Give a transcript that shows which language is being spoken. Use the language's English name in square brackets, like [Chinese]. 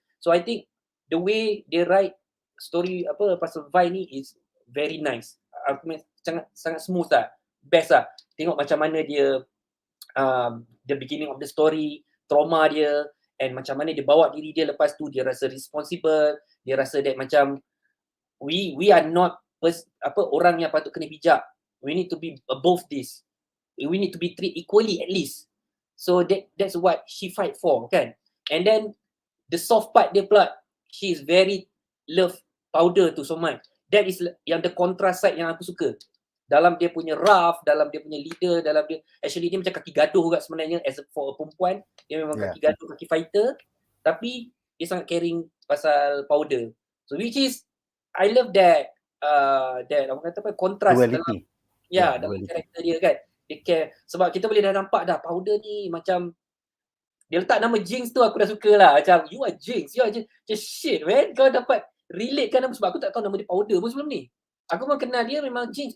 [English] So I think the way they write story [Malay] pasal [English] Vi ni is very nice. [Malay] Aku sangat smooth lah, best lah. Tengok macam mana dia [English] the beginning of the story, [Malay] trauma dia, and macam mana dia bawa diri dia lepas tu dia rasa responsible, dia rasa that macam [English] we are not [Malay] orang yang patut kena bijak. [English] We need to be above this. We need to be treated equally at least. So that's what she fight for kan. And then the soft part [Malay] dia pula, [English] she is very love Powder tu so much. That is yang the contrast side [Malay] yang aku suka. Dalam dia punya rough, dalam dia punya leader, dalam dia actually dia macam kaki gaduh juga sebenarnya for a perempuan. Dia memang kaki gaduh, kaki fighter, tapi dia sangat caring pasal Powder. [English] So which is I love that [Malay] orang kata apa, [English] contrast duality. [Malay] dalam karakter dia kan. Dia care sebab kita boleh dah nampak dah Powder ni macam dia letak nama JINX tu aku dah suka lah. [English] Macam you are JINX, you are just shit man. [Malay] Kau dapat relate kan nama, sebab aku tak tahu nama dia Powder pun sebelum ni. Aku memang kenal dia memang JINX.